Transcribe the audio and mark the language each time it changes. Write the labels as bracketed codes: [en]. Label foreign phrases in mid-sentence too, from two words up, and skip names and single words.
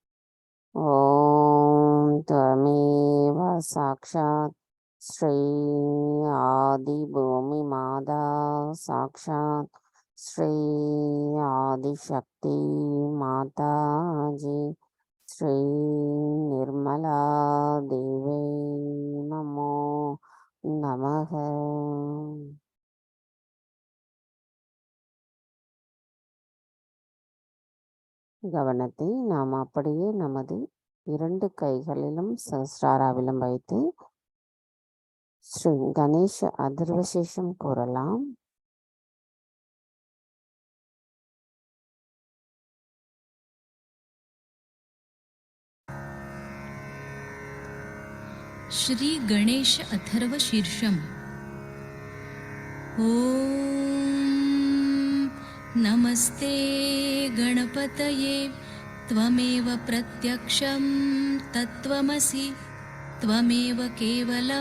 [sa] ओम त्वमेव साक्षात् श्री आदि भूमि माता साक्षात् श्री आदिशक्ति माताजी श्री निर्मला देवी नमो नमः. [ta] கவனத்தை நாம் அப்படியே நமது 2 கைகளிலும் சஹஸ்ராராவிலும் வைத்து ஸ்ரீ கணேச அதர்வசேஷம் கூறலாம். [sa] श्री गणेश अथर्व शीर्षम. ओम नमस्ते गणपतये त्वमेव प्रत्यक्षं तत्त्वमसि त्वमेव केवलं